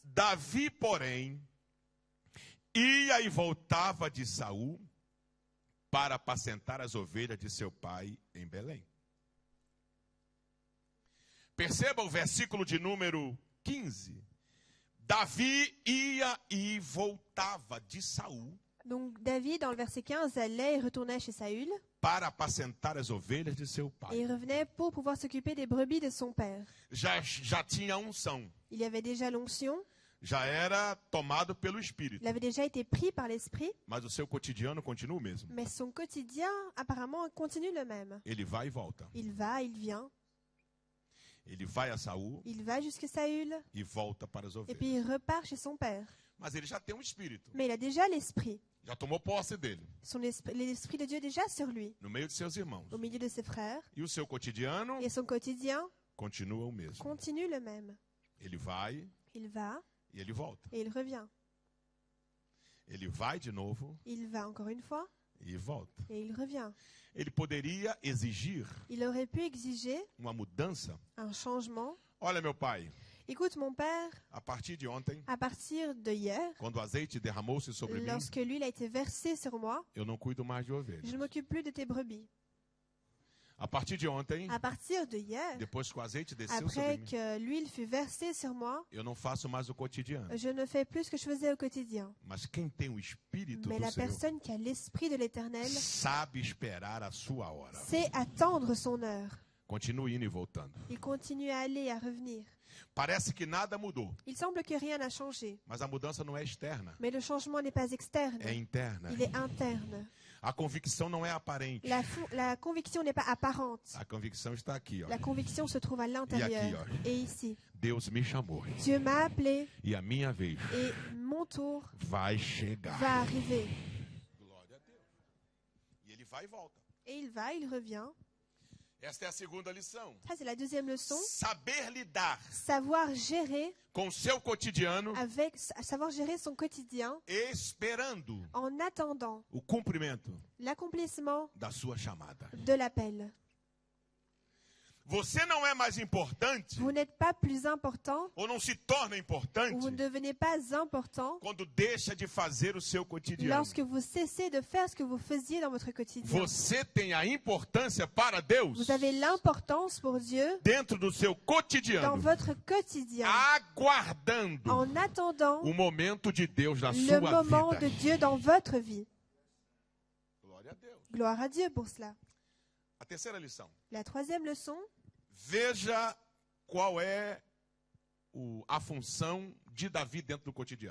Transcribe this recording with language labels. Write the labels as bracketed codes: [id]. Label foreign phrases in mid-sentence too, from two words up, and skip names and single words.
[pt] Davi, porém, ia e voltava de Saul para apacentar as ovelhas de seu pai em Belém. Perceba o versículo de número 15. Davi ia e voltava de Saul [fr] Donc David, dans le verset 15, allait et retournait chez Saül [pt] para apacentar as ovelhas de seu [fr] et [pt] pai. [fr] il revenait pour pouvoir s'occuper des brebis de son père. [pt] Já tinha unção, [fr] Il y avait déjà l'onction, [pt] já era tomado pelo Espírito, [fr] il avait déjà été pris par l'Esprit, [pt] mas o seu cotidiano continua o mesmo. [fr] mais son quotidien apparemment continue le même. [pt] Ele vai e volta. [fr] Il va, il vient, [pt] Ele vai a Saul [fr] il va jusqu'à Saül [pt] e volta para as [fr] et [pt] ovelhas. [fr] puis il repart chez son père. [pt] Mas ele já tem um espírito, [fr] Mais il a déjà l'Esprit. [pt] já tomou posse dele, [fr] L'Esprit de Dieu est déjà sur lui, [pt] no meio de seus irmãos. [fr] au milieu de ses frères. [pt] E o seu cotidiano [fr] Et son quotidien [pt] continua o mesmo. [fr] continue le même. [pt] Ele vai [fr] Il va [pt] e ele volta. [fr] et il revient. [pt] Ele vai de novo [fr] Il va encore une fois [pt] e volta. [fr] et il revient. [pt] Ele poderia exigir [fr] Il aurait pu exiger [pt] uma mudança. [fr] un changement. [pt] Olha, meu pai, [fr] Écoute, mon père, [pt] a partir de ontem, [fr] à partir de hier, [pt] quando o azeite derramou-se sobre mim, [fr] lorsque l'huile a été versée sur moi, [pt] eu não cuido mais de [fr] je [pt] ovelhas. [fr] ne m'occupe plus de tes brebis. [pt] A partir de ontem, [fr] À partir de hier, [pt] depois que o azeite desceu sobre [fr] après [pt] mim, [fr] que l'huile fut versée sur moi, [pt] eu não faço mais o cotidiano. [fr] je ne fais plus ce que je faisais au quotidien. [pt] Mas quem tem o Espírito [fr] Mais [pt] do [fr] la [pt] Senhor [fr] personne qui a l'Esprit de l'Éternel [pt] sabe esperar a sua hora. [fr] sait attendre son heure. [pt] Continue indo e voltando. [fr] Il continue à aller, à revenir. [pt] Parece que nada mudou, [fr] Il semble que rien n'a changé. [pt] mas a mudança não é externa, [fr] Mais le changement n'est pas externe, [pt] é interna. [fr] il est interne. [pt] A convicção não é aparente. [fr] La conviction n'est pas apparente. [pt] A convicção está aqui, ó. [fr] La conviction se trouve à l'intérieur. [pt] aqui, [fr] Et ici, [pt] Deus me chamou. [fr] Dieu m'a appelé [pt] E a minha vez [fr] et mon tour [pt] vai chegar. [fr] va arriver. [pt] Glória a Deus. E ele vai e volta. [fr] Et il va, il revient. [pt] Esta é a segunda lição. [fr] Ça, c'est la deuxième leçon. [pt] Saber lidar [fr] Savoir gérer [pt] com o seu cotidiano, [fr] savoir gérer son quotidien [pt] esperando [fr] en attendant [pt] o cumprimento [fr] l'accomplissement [pt] da sua chamada. [fr] de l'appel. [pt] Você não é mais importante, [fr] Vous n'êtes pas plus important, [pt] ou não se torna importante, [fr] ou vous ne devenez pas important [pt] quando deixa de fazer o seu cotidiano. [fr] lorsque vous cessez de faire ce que vous faisiez dans votre quotidien. [pt] Você tem a importância para Deus [fr] Vous avez l'importance pour Dieu [pt] dentro do seu [fr] dans [pt] cotidiano, [fr] votre quotidien, [pt] aguardando [fr] en attendant [pt] o momento de Deus na [fr] le [pt] sua [fr] moment [pt] vida. [fr] de Dieu dans votre vie. [pt] Glória a Deus. [fr] Gloire à Dieu pour cela. [pt] A terceira lição. [fr] La troisième leçon, [pt] Veja qual é a função de Davi dentro do cotidiano.